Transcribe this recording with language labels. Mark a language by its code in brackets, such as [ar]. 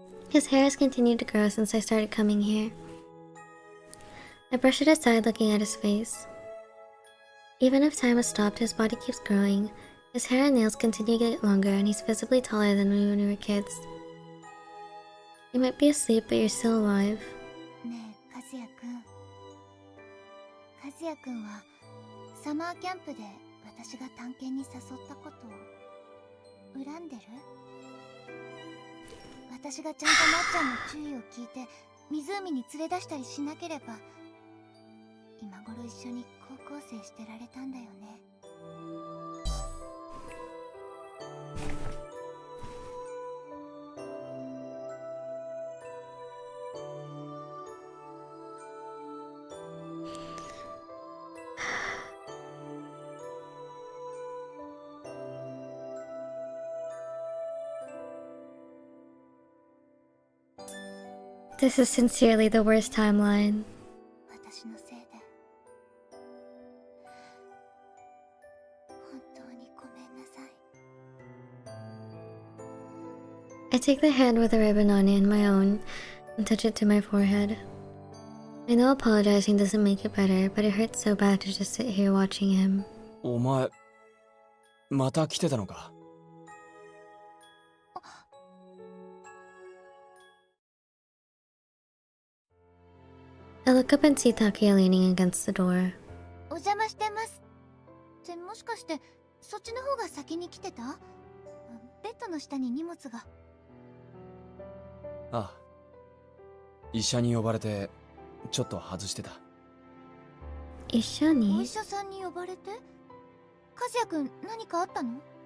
[en] His hair has continued to grow since I started coming here. I brush it aside looking at his face. Even if time has stopped, his body keeps growing. His hair and nails continue to get longer and he's visibly taller than when we were kids. You might be asleep, but you're still alive. [ja] ねえ、和也くん。和也くんはサマーキャンプで私が探検に誘ったことを恨んでる？私がちゃんとなっちゃんの注意を聞いて湖に連れ出したりしなければ今頃一緒に高校生してられたんだよね。 [en] This is sincerely the worst timeline. [ja] 私のせいで本当にごめんなさい。 [en] I take the hand with a ribbon on it in my own and touch it to my forehead. I know apologizing doesn't make it better, but it hurts so bad to just sit here watching him. [ja] お前、また来てたのか。 [en] I look up and see Takuya leaning against the door. [ja] お邪魔してます。ってもしかしてそっちの方が先に来てた？ベッドの下に荷物が。ああ。医者に呼ばれてちょっと外してた。一緒に？お医者さんに呼ばれて？和也くん何かあったの？